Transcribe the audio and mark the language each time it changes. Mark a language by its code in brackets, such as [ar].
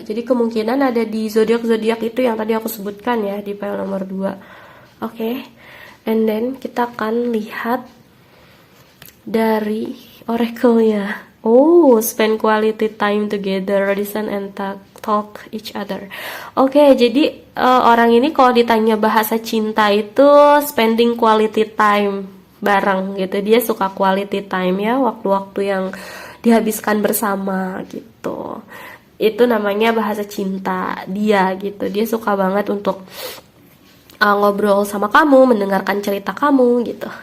[id] Jadi kemungkinan ada di zodiak-zodiak itu yang tadi aku sebutkan ya di file nomor 2. Oke. [en] And then [id] kita akan lihat dari oracle-nya. [en] Oh, spend quality time together, listen and talk each other. [id] Oke, jadi orang ini kalau ditanya bahasa cinta itu spending quality time bareng gitu. Dia suka quality time ya, waktu-waktu yang dihabiskan bersama gitu. Itu namanya bahasa cinta dia gitu. Dia suka banget untuk ngobrol sama kamu, mendengarkan cerita kamu gitu.